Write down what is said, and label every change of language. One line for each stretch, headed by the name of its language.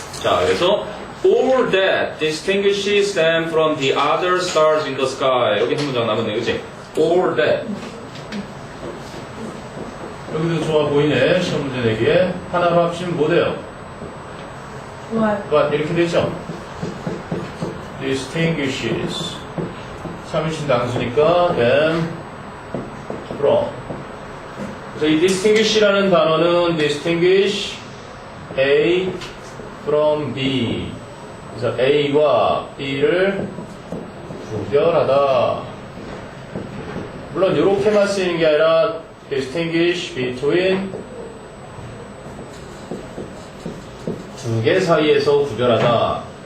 Korean: 자, 그래서
English: all that distinguishes them from the other stars in the sky.
Korean: 여기 한 문장 남았네, 그치?
English: all that.
Korean: 여기도 좋아 보이네. 시험 문제 내기에 하나로 합치면 뭐 돼요? but 이렇게 되죠?
English: distinguishes
Korean: 3인칭 단수니까
English: them from.
Korean: 그래서 이 distinguish라는 단어는
English: distinguish A from B.
Korean: 그래서 A와 B를 구별하다. 물론 이렇게만 쓰이는 게 아니라
English: distinguish between
Korean: 두 개 사이에서 구별하다.